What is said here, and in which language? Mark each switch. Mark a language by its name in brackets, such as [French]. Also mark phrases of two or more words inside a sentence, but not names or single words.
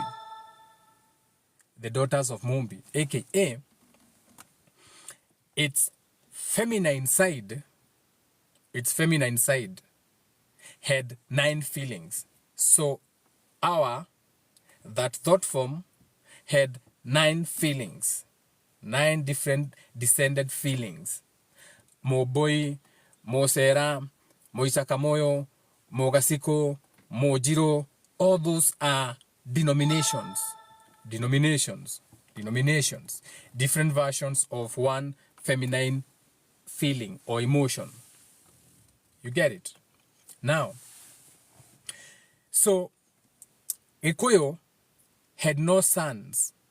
[English] The daughters of Mumbi, aka its feminine side had 9 feelings. So that thought form had 9 feelings, 9 different descended feelings. Mo boy, mo sera, mo isakamoyo, mo gasiko, mo jiro, all those are denominations, different versions of one feminine feeling or emotion. You get it? Now, so Ikoyo had no sons.